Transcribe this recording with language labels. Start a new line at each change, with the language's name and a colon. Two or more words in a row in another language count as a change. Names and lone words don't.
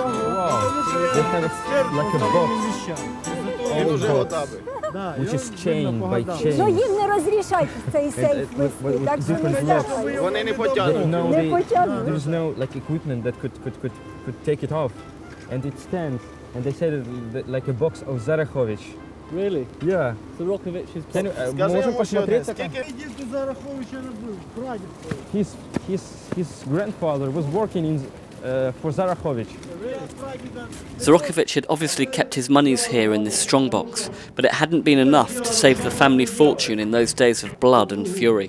English: Wow, they have like a box, which is chain by chain.
Ukrainian: Ну їм не розрішають цей сейф
English: with
Ukrainian: вести, так що вони
English: different locks.
Ukrainian: здавали. Вони не
English: They,
Ukrainian: потягнуть.
English: no,
Ukrainian: Не потягнуть.
English: there's no like equipment that could take it off, and it stands. And they said that like a box of Zarachovich. Really? Yeah. Zarochovich is... Can you,
Ukrainian: Скажи
Russian: можем
Ukrainian: йому, що
Russian: посмотреть?
Ukrainian: скільки
English: His grandfather was working in for Zarachovich. Zarochovich had obviously kept his monies here in this strongbox, but it hadn't been enough to save the family fortune in those days of blood and fury.